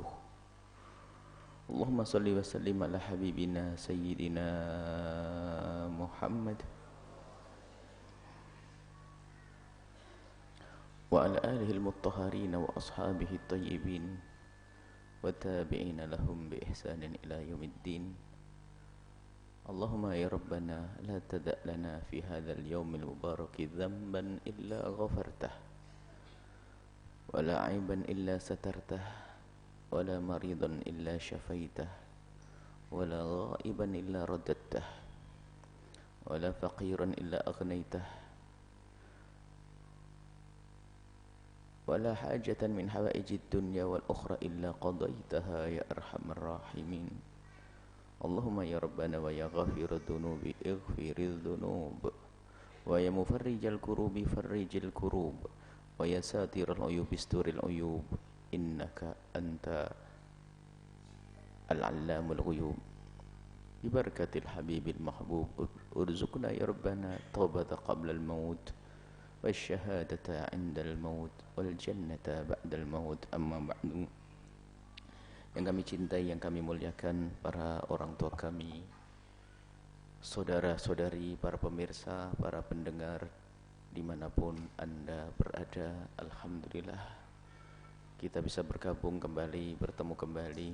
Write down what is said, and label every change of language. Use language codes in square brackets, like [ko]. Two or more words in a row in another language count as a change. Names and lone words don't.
[ar] اللهم صل وسلم على حبيبنا سيدنا محمد وعلى آله المطهرين وأصحابه الطيبين وتابعين لهم بإحسان إلى يوم الدين. اللهم يا ربنا لا تدع لنا في هذا اليوم المبارك ذنبا إلا غفرته ولا عيبا إلا سترته ولا مريضا إلا شفيته ولا غائبا إلا رددته ولا فقيرا إلا أغنيته ولا حاجة من حوائج الدنيا والآخرة إلا قضيتها يا أرحم الراحمين. اللهم يا ربنا ويا غافر الذنوب اغفر الذنوب ويا مفرج الكروب فرج الكروب ويا ستار العيوب استر العيوب إنك أنت علام الغيوب. ببركة الحبيب المحبوب ارزقنا يا ربنا توبة قبل الموت وشهادة عند الموت والجنة بعد الموت. أما بعد. [id] Yang kami cintai, yang kami muliakan, para orang tua kami, saudara-saudari, para pemirsa, para pendengar, dimanapun Anda berada, alhamdulillah kita bisa bergabung kembali, bertemu kembali.